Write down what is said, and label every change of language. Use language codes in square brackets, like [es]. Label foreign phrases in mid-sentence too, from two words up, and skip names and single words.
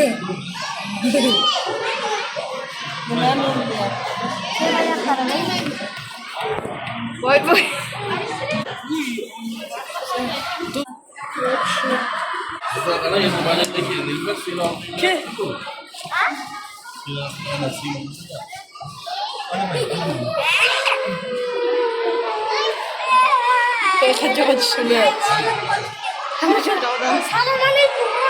[tr] Bunlar ne oluyor? Boy boy. [id] Karena yang banyak lagi ini kan film. Ke? [tr] Kaçak düşünüyor. Selamünaleyküm.